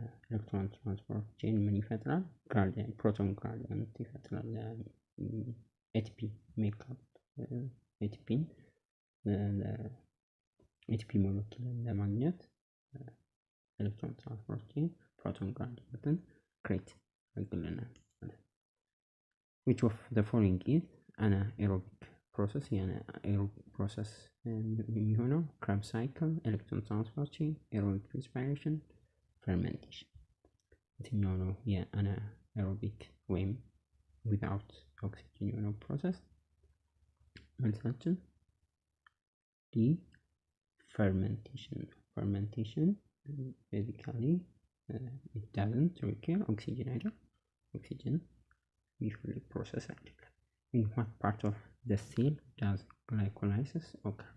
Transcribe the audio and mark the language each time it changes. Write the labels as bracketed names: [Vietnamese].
[Amharic] ኤሌክትሮን ትራንስፖርት ቼን ምን ይፈጥራል? ግራዲየንት ፕሮቶን ግራዲየንት ይፈጥራል። ኤቲፒ ሜካፕ ኤቲፒን ኤቲፒ ሞለኪውል ለማግኘት ኤሌክትሮን ትራንስፖርት ቼን ፕሮቶን ግራዲየንትን ክሬት ያደርግልናል። [English] which of the following is anaerobic process? [Amharic] የአናኤሮቢክ ፕሮሰስ የሚሆነው [English] Krebs cycle, electron transport chain, aerobic respiration, fermentation. [Amharic] የትኛው ነው የአናኤሮቢክ ወይም without oxygen የሆነው ፕሮሰስ? መልሳችን ዲ fermentation. [English] fermentation basically it doesn't require oxygen either. oxygen usually process አይደለም። in what part of the cell does glycolysis occur?